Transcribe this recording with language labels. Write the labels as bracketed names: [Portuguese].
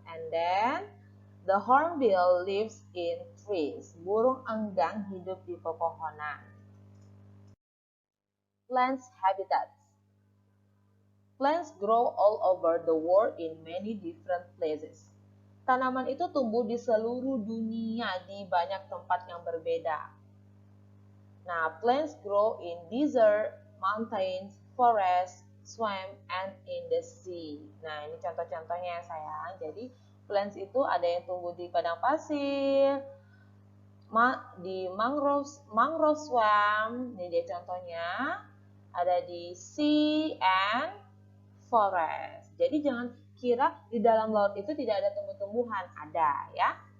[English] And then, the hornbill lives in trees. [Indonesian] Burung enggang hidup di pepohonan. [English] Plants habitats. Plants grow all over the world in many different places. [Indonesian] Tanaman itu tumbuh di seluruh dunia di banyak tempat yang berbeda. [English] Nah, plants grow in desert, mountains, forests, swamp, and in the sea. [Indonesian] Nah, ini contoh-contohnya ya sayang. Jadi, plants itu ada yang tumbuh di padang pasir, di mangrove swamp, ini dia contohnya. Ada di [English] sea and forest. [Indonesian] Jadi jangan kira di dalam laut itu tidak ada tumbuh-tumbuhan, ada ya.